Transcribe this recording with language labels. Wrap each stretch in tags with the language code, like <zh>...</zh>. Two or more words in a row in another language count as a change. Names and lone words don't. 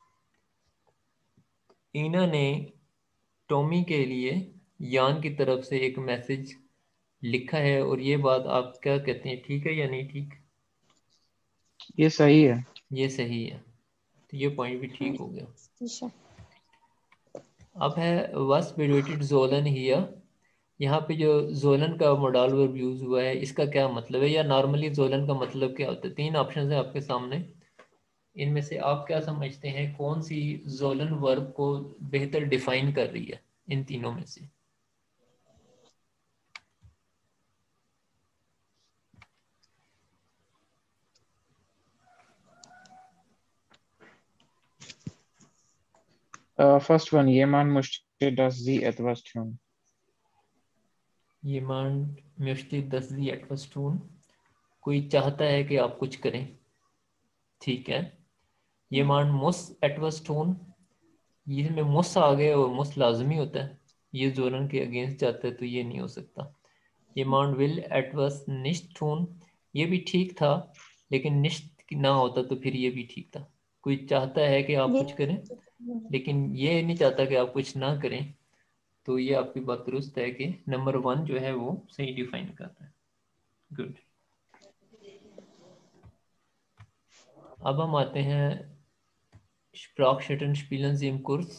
<hi>ईना ने टॉमी के लिए यान की तरफ से एक मैसेज लिखा है। और ये बात आप क्या कहते हैं, ठीक है या नहीं ठीक? ये सही है। ये सही है, तो ये पॉइंट भी ठीक हो गया। शीशा। अब है</hi> <de>was bedeutet sollen hier।</de> <hi>यहाँ पे जो जोलन का मोडाल वर्ब यूज हुआ है इसका क्या मतलब है, या नॉर्मली जोलन का मतलब क्या होता है। तीन ऑप्शन है आपके सामने, इनमें से आप क्या समझते हैं कौन सी जोलन वर्ब को बेहतर डिफाइन कर रही है इन तीनों में से।</hi> <en>First one,</en> <de>jemand möchte, dass sie etwas tun. Jemand möchte, dass Sie etwas tun।</de> <hi>कोई चाहता है कि आप कुछ करें, ठीक है।</hi> <de>Jemand muss etwas tun,</de> <hi>ये में मुस आ गए और मुस लाजमी होता है, ये जोरन के अगेंस्ट जाता है तो ये नहीं हो सकता।</hi> <de>Jemand will etwas nicht tun,</de> <hi>ये भी ठीक था, लेकिन nicht ना होता तो फिर ये भी ठीक था। कोई चाहता है कि आप ये कुछ करें, लेकिन ये नहीं चाहता कि आप कुछ ना करें, तो ये आपकी बात दुरुस्त है कि नंबर 1 जो है वो सही डिफाइन करता है।</hi> <de>गुड।</de> <hi>अब हम आते हैं</hi> <de>Sprachschatten spielen Sie im Kurs।</de>